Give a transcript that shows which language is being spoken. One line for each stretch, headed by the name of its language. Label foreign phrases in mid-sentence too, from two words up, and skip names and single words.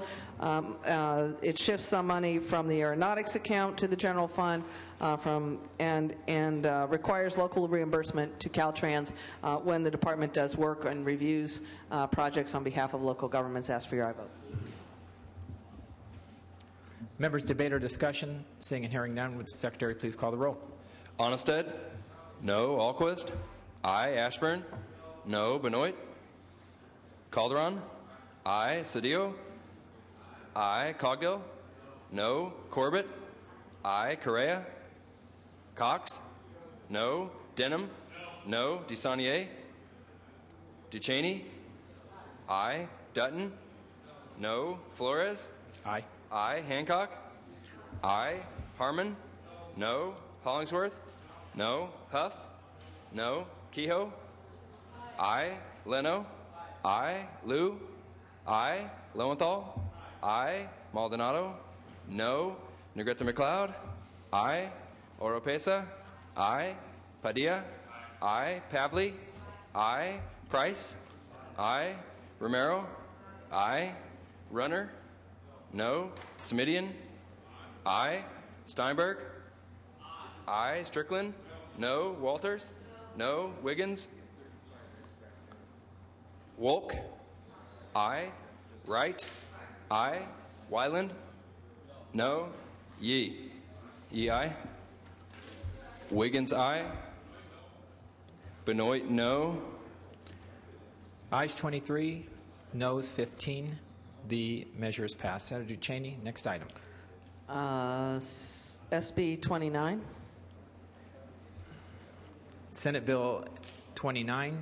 English: It shifts some money from the aeronautics account to the general fund and requires local reimbursement to Caltrans when the department does work and reviews projects on behalf of local governments. Ask for your aye vote. Members, debate or discussion? Seeing and hearing none, would the Secretary please call the roll? Onnested? No. Alquist? Aye. Ashburn? No. Benoit? Calderon? Aye. Cedillo? Aye. Cogdill? No. Corbett? Aye. Correa? Cox? No. Denham? No. DeSaulnier? Ducheney? Aye. Dutton? No. Flores? Aye. Aye. Hancock? Aye. Harmon? No. Hollingsworth? No. Huff? No. Kehoe? Aye. Leno? Aye. Liu? Aye. Lowenthal? Aye. Maldonado? No. Negrete McLeod? Aye. Oropesa? Aye. Padilla? Aye. Pavley? Aye. Price? Aye. Romero? Aye. Runner? No. Smidian? Aye. Steinberg? Aye. Strickland? No. Walters? No. Wiggins? Wolk? Aye. Wright? Aye. Wyland? No. Yee? Yee, aye. Wiggins, aye. Benoit, no. Ayes 23, noes 15. The measure is passed. Senator Ducheney, next item. SB 29. Senate Bill 29.